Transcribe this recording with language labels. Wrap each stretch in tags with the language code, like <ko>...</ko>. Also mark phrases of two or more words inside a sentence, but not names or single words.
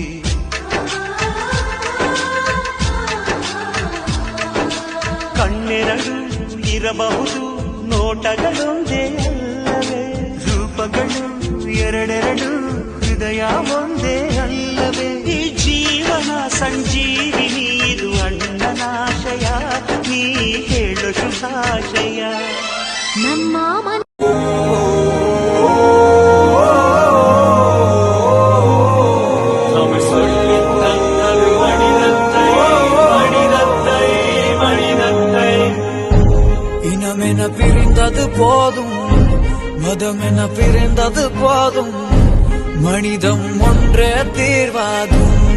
<kn>ಕಣ್ಣೆರಡು ಇರಬಹುದು, ನೋಟಗಳೊಂದೇ ಅಲ್ಲವೇ? ರೂಪಗಳು ಎರಡೆರಡು, ಹೃದಯ ಒಂದೇ ಅಲ್ಲವೇ? ಈ ಜೀವನ ಸಂಜೀವಿನಿ, ಇದು ಅಣ್ಣನಾಶಯ, ನೀ ಹೇಳು ಶುಭಾಶಯ. ನಮ್ಮ</kn> <ta>இனமென பிரிந்தது போதும், மதமென பிரிந்தது போதும், மனிதம் ஒன்றே தீர்வாகும்.</ta>